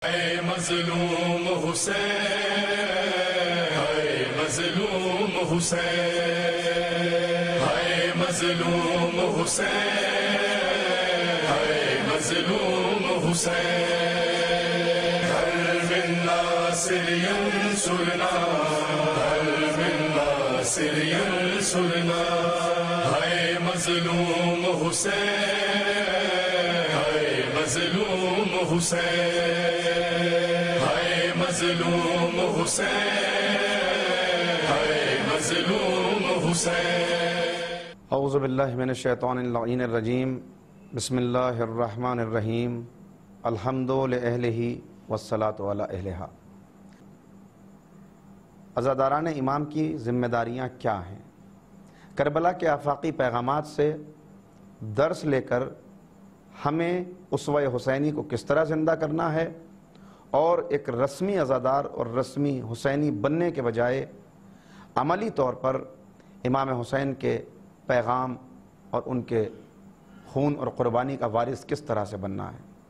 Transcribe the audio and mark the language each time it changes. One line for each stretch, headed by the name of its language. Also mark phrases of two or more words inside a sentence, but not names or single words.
Urdu: اے مظلوم حسین، اے مظلوم حسین، اے مظلوم حسین، اے مظلوم حسین،
Arabic: هل من ناصر ينصرنا، هل من ناصر ينصرنا،
Urdu: اے مظلوم حسین، اے مظلوم حسین، اے مظلوم حسین، اے مظلوم حسین۔
Arabic: اعوذ باللہ من الشیطان اللعین الرجیم، بسم اللہ الرحمن الرحیم، الحمد لأہلہ والصلاة علی اہلہا۔
Urdu: عزاداران امام کی ذمہ داریاں کیا ہیں؟ کربلا کے آفاقی پیغامات سے درس لے کر ہمیں اسوہ حسینی کو کس طرح زندہ کرنا ہے، اور ایک رسمی عزادار اور رسمی حسینی بننے کے بجائے عملی طور پر امام حسین کے پیغام اور ان کے خون اور قربانی کا وارث کس طرح سے بننا ہے۔